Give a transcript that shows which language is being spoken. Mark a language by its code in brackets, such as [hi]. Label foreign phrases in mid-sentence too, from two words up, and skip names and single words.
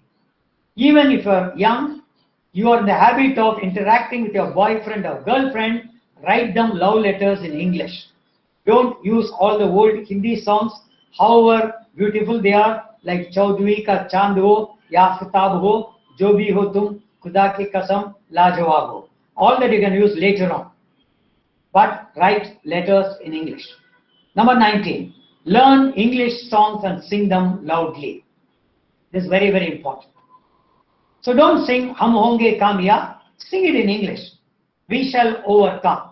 [en] Even if you're young, you are in the habit of interacting with your boyfriend or girlfriend, write them love letters in English. Don't use all the old Hindi songs, however beautiful they are, like [hi] चौधरी का चाँद हो, या आफ़ताब हो, जो भी हो तुम, ख़ुदा की क़सम, लाजवाब हो. [en] All that you can use later on. But write letters in English. Number 19. Learn English songs and sing them loudly. This is very, very important. So don't sing Hum Honge Kamyab. Sing it in English. We shall overcome.